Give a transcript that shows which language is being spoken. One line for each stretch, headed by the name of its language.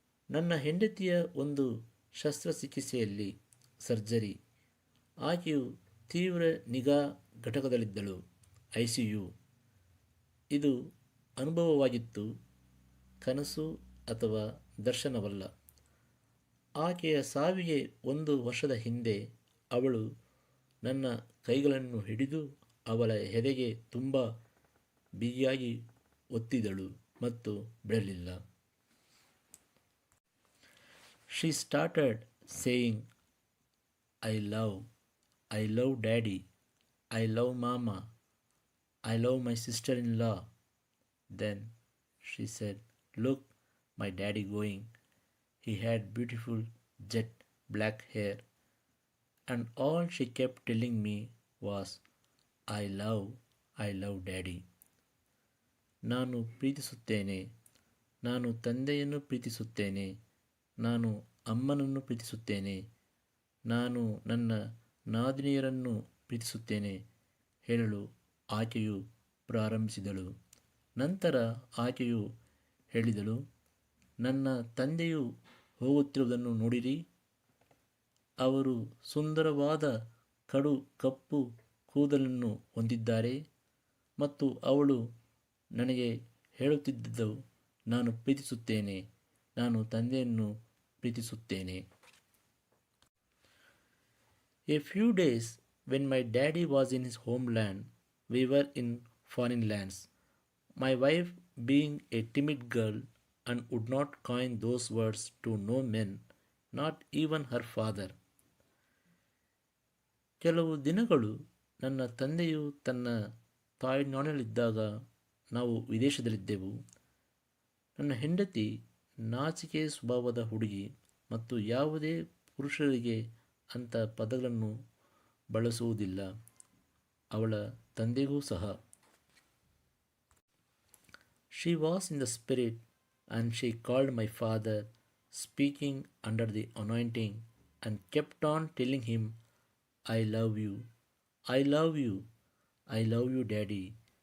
Kannada: ನನ್ನ ಹೆಂಡತಿಯ ಒಂದು ಶಸ್ತ್ರಚಿಕಿತ್ಸೆಯಲ್ಲಿ ಸರ್ಜರಿ. ಆಕೆಯು ತೀವ್ರ ನಿಗಾ ಘಟಕದಲ್ಲಿದ್ದಳು, ICU. ಇದು ಅನುಭವವಾಗಿತ್ತು, ಕನಸು ಅಥವಾ ದರ್ಶನವಲ್ಲ. ಆಕೆಯ ಸಾವಿಗೆ 1 ವರ್ಷದ ಹಿಂದೆ ಅವಳು ನನ್ನ ಕೈಗಳನ್ನು ಹಿಡಿದು ಅವಳ ಎದೆಗೆ ತುಂಬ ಬಿಗಿಯಾಗಿ ಒತ್ತಿದಳು ಮತ್ತು ಬಿಡಲಿಲ್ಲ.
English: She started saying, I love daddy, I love mama, I love my sister-in-law. Then she said, look, my daddy going. He had beautiful jet black hair, and all she kept telling me was, I love daddy.
Kannada: ನಾನು ಪ್ರೀತಿಸುತ್ತೇನೆ, ನಾನು ತಂದೆಯನ್ನು ಪ್ರೀತಿಸುತ್ತೇನೆ, ನಾನು ಅಮ್ಮನನ್ನು ಪ್ರೀತಿಸುತ್ತೇನೆ, ನಾನು ನನ್ನ ನಾದಿನಿಯರನ್ನು ಪ್ರೀತಿಸುತ್ತೇನೆ ಹೇಳಲು ಆಕೆಯು ಪ್ರಾರಂಭಿಸಿದಳು. ನಂತರ ಆಕೆಯು ಹೇಳಿದಳು, ನನ್ನ ತಂದೆಯು ಹೋಗುತ್ತಿರುವುದನ್ನು ನೋಡಿರಿ. ಅವರು ಸುಂದರವಾದ ಕಡು ಕಪ್ಪು ಕೂದಲನ್ನು ಹೊಂದಿದ್ದಾರೆ ಮತ್ತು ಅವಳು ನನಗೆ ಹೇಳುತ್ತಿದ್ದಳು, ನಾನು ಪ್ರೀತಿಸುತ್ತೇನೆ, ನಾನು ತಂದೆಯನ್ನು ಪ್ರೀತಿಸುತ್ತೇನೆ.
English: A few days when my daddy was in his homeland, we were in foreign lands. My wife, being a timid girl and would not coin those words to no men, not even her father.
Kannada: ಕೆಲವು ದಿನಗಳು ನನ್ನ ತಂದೆಯು ತನ್ನ ತಾಯ್ನಾಡಿನಲ್ಲಿದ್ದಾಗ ನಾವು ವಿದೇಶದಲ್ಲಿದ್ದೆವು. ನನ್ನ ಹೆಂಡತಿ ನಾಚಿಕೆ ಸ್ವಭಾವದ ಹುಡುಗಿ ಮತ್ತು ಯಾವುದೇ ಪುರುಷರಿಗೆ ಅಂಥ ಪದಗಳನ್ನು ಬಳಸುವುದಿಲ್ಲ. ಅವಳ ತಂದೆಗೂ ಸಹ.
English: She was in the spirit and she called my father, speaking under the anointing, and kept on telling him, I love you, I love you, I love you, daddy.